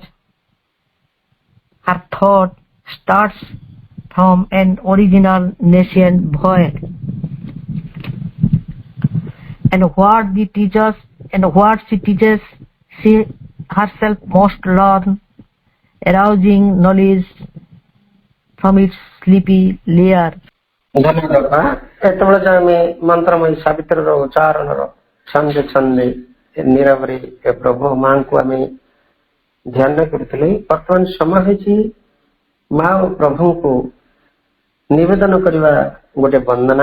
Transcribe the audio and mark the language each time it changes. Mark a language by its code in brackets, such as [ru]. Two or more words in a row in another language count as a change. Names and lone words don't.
[en] Her thought starts from an original nascent void. And what she teaches, she herself must learn, arousing knowledge from its sleepy lair. [or] ଧନ୍ୟବାଦ। ଏତେବେଳେ ଯାଏ ଆମେ ମନ୍ତ୍ରମୟୀ ସାବିତ୍ରୀର ଉଚ୍ଚାରଣର ଛନ୍ଦେ ଛନ୍ଦେ ନୀରବରେ ପ୍ରଭୁ ମାଙ୍କୁ ଆମେ ଧ୍ୟାନ କରୁଥିଲେ। ବର୍ତ୍ତମାନ ସମୟ ହେଇଛି ମା ଓ ପ୍ରଭୁଙ୍କୁ ନିବେଦନ କରିବା ଗୋଟେ ବନ୍ଦନା।